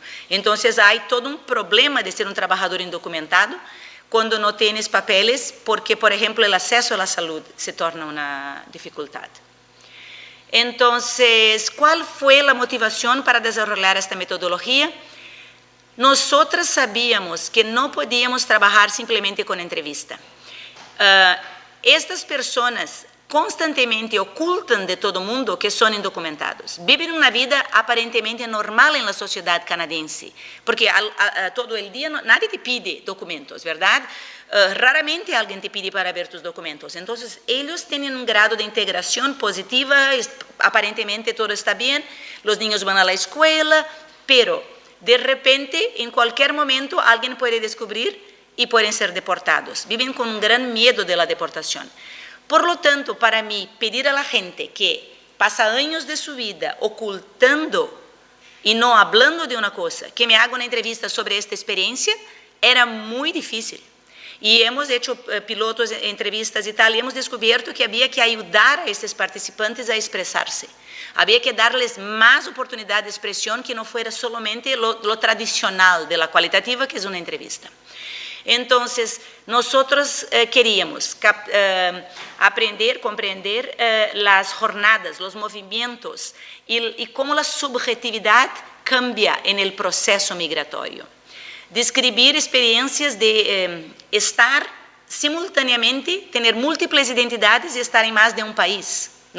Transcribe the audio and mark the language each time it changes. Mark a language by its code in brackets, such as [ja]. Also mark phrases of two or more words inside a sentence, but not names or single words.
[es] Entonces hay todo un problema de ser un trabajador indocumentado cuando no tienes papeles, porque, por ejemplo, el acceso a la salud se torna una dificultad. Entonces, ¿cuál fue la motivación para desarrollar esta metodología? Nosotras sabíamos que no podíamos trabajar simplemente con entrevista. [pt] Estas personas constantemente ocultam de todo mundo que são indocumentados. Vivem uma vida aparentemente normal na sociedade canadense, porque todo o dia [es] nadie te pide documentos, [pt] verdade? Raramente alguém [es] te pide para ver tus documentos. [pt] Então, eles têm um grado de integração positiva, aparentemente todo está bem, os niños vão à escola, pero de repente, em qualquer momento, alguém pode descobrir e podem ser deportados. Vivem com um grande medo da deportação. [es] Por lo tanto, [pt] para mim, pedir [es] a la gente [pt] que passa anos de sua vida ocultando e não falando de uma coisa, que [es] me haga [pt] uma entrevista sobre esta experiência, era muito difícil. E [es] hemos hecho pilotos, [pt] entrevistas e tal, e hemos descoberto que havia que ajudar a esses participantes a expressar-se. Havia que darles mais oportunidade de expressão que não fosse somente [es] lo tradicional de la [pt] qualitativa, que é uma entrevista. Então, nós queríamos aprender, compreender as jornadas, os movimentos e como a subjetividade cambia no processo migratório. Descrever experiências de estar simultaneamente, ter múltiplas identidades e estar em mais de um país, não?